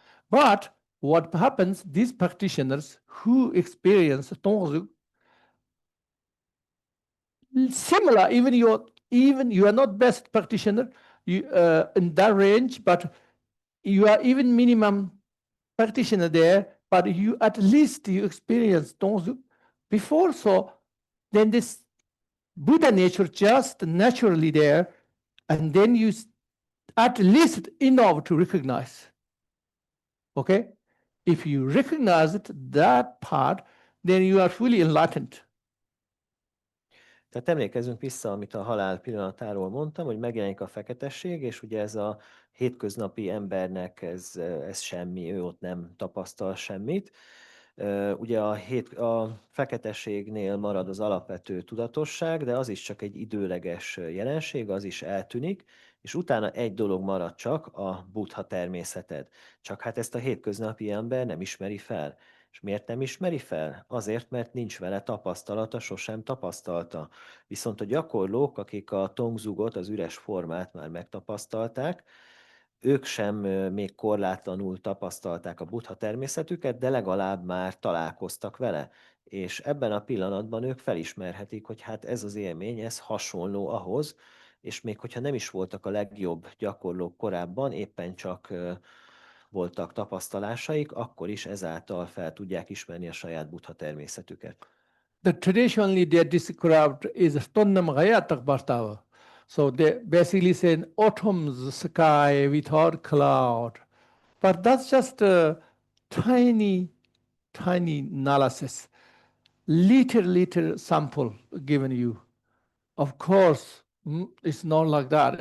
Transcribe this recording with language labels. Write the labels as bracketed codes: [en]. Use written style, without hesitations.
[en] But what happens, these practitioners who experience Tongzu, similar, even you are not best practitioner in that range, but you are even minimum practitioner there, but you at least you experience Tongzu before, so then this Buddha nature just naturally there, and then you at least enough to recognize. Okay? If you recognize it, that part, then you are fully enlightened. [hu] Tehát emlékezzünk vissza, amit a halál pillanatáról mondtam, hogy megjelenik a feketesség, és ugye ez a hétköznapi embernek ez semmi, ő ott nem tapasztal semmit. Ugye a feketességnél marad az alapvető tudatosság, de az is csak egy időleges jelenség, az is eltűnik, és utána egy dolog marad csak, a buddha természeted. Csak hát ezt a hétköznapi ember nem ismeri fel. És miért nem ismeri fel? Azért, mert nincs vele tapasztalata, sosem tapasztalta. Viszont a gyakorlók, akik a tongzugot, az üres formát már megtapasztalták, ők sem még korlátlanul tapasztalták a buddha természetüket, de legalább már találkoztak vele. És ebben a pillanatban ők felismerhetik, hogy hát ez az élmény, ez hasonló ahhoz, és még hogyha nem is voltak a legjobb gyakorlók korábban, éppen csak voltak tapasztalásaik, akkor is ezáltal fel tudják ismerni a saját buddha természetüket. [en] The traditionally they described is Tonnam Gayatak Bartava. So they basically say autumn's sky without cloud. But that's just a tiny analysis. Little sample given you. Of course, it's not like that.